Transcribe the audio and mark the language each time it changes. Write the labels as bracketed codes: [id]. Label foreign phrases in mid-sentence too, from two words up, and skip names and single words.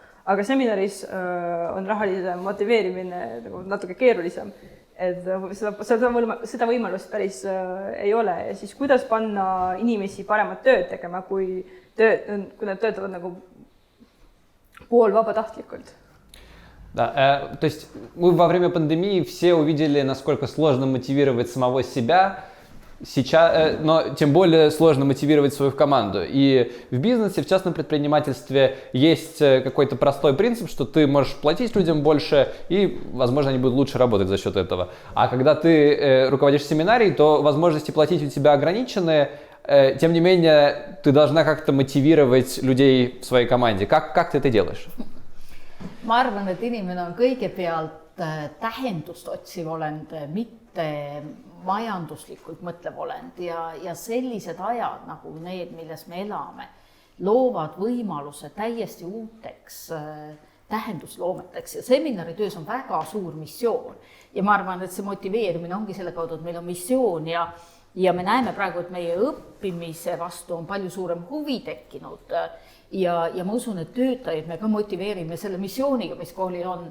[et] aga seminaris on rahalise motiveerimine nagu natuke keerulisem, et seda võimalust päris ei ole ja siis kuidas panna inimesi paremat tööd tegema, kui nad töötavad nagu poolvabatahtlikult. [ru] Да, то есть мы во время пандемии все увидели, насколько сложно мотивировать самого себя, сейчас, но тем более сложно мотивировать свою команду. И в бизнесе, в частном предпринимательстве есть какой-то простой принцип, что ты можешь платить людям больше, и, возможно, они будут лучше работать за счет этого. А когда ты руководишь семинарией, то возможности платить у тебя ограничены. Тем не менее, ты должна как-то мотивировать людей в своей команде. Как ты это делаешь? [et] Ma arvan, et inimene on kõigepealt tähendust otsiv olend, mitte majanduslikult mõtlev olend ja sellised ajad nagu need, milles me elame, loovad võimaluse täiesti uuteks tähendusloometeks ja seminaritöös on väga suur missioon ja ma arvan, et see motiveerimine ongi selle kaudu, et meil on missioon ja me näeme praegu, et meie õppimise vastu on palju suurem huvi tekkinud ja ma usun, et töötajaid me ka motiveerime selle missiooniga, mis koolil on.